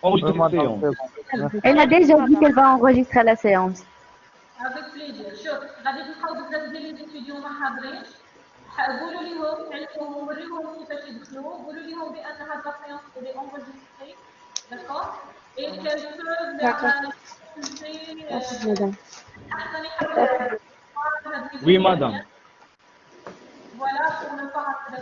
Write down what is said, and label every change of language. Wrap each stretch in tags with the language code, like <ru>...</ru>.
<fr>Enregistrez cette séance. Elle a déjà dit qu'elle va enregistrer la séance. Avec plaisir.</fr> <ar>شوف غادي تلقاو بزاف ديال لي ستوديو ما حاضرينش قولوا لهم علموهم وريهم كيفاش يدخلوا قولوا لهم بان هاد لا سيونس اللي انجستري داكور اي كيل</ar> <fr>Merci, madame.</fr> <ar>احسن يحضروا</ar> <fr>Oui, madame. فوالا pour ne pas rater</fr>